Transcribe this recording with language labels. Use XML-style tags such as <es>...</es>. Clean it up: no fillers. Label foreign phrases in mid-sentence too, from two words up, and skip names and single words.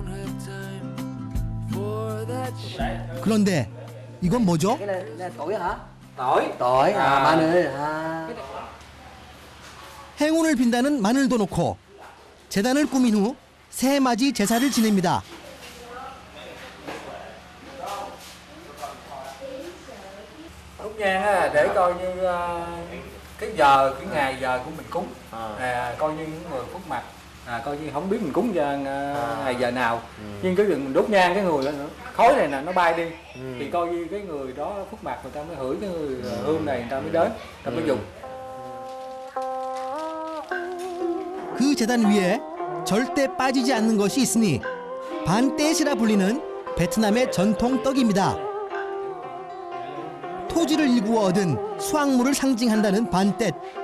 <ko>그런데 이건 뭐죠? 마늘. 행운을 빈다는 마늘도 놓고 제단을 꾸민 후 새해맞이 제사를 지냅니다.</ko> <vi>Đốt nhang á, để coi như cái giờ, cái ngày giờ của mình cúng, coi như những người phúc mặt, coi như không biết mình cúng ngày giờ nào, nhưng cái mình đốt nhang cái người khói này nè nó bay đi, thì coi như cái người đó phúc mặt, người ta mới hửi cái người hương này, người ta mới đến, người ta mới dùng.</vi> <ko>그 제단 위에 절대 빠지지 않는 것이 있으니 반떼시라 불리는 베트남의 전통 떡입니다. 토지를 일구어 얻은 수확물을 상징한다는 반떼.</ko>